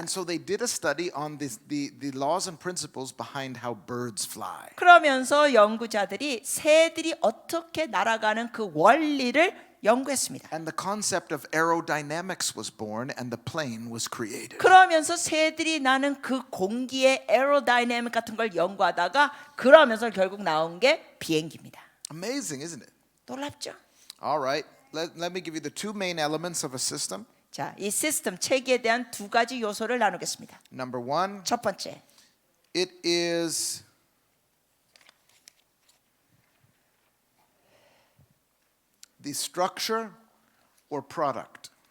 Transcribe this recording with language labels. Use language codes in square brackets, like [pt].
[en] And so they did a study on the laws and principles behind how birds fly. [ko] 그러면서 연구자들이 새들이 어떻게 날아가는 그 원리를 연구했습니다. [en] And the concept of aerodynamics was born and the plane was created. [ko] 그러면서 새들이 나는 그 공기의 에어다이내믹 같은 걸 연구하다가 그러면서 결국 나온 게 비행기입니다. [en] Amazing, isn't it? [ko] 놀랍죠? [en] All right, let me give you the two main elements of a system. [ko] 자, 이 시스템 체계에 대한 두 가지 요소를 나누겠습니다. [en] Number one, [ko] 첫 번째, [en] it is the structure or product.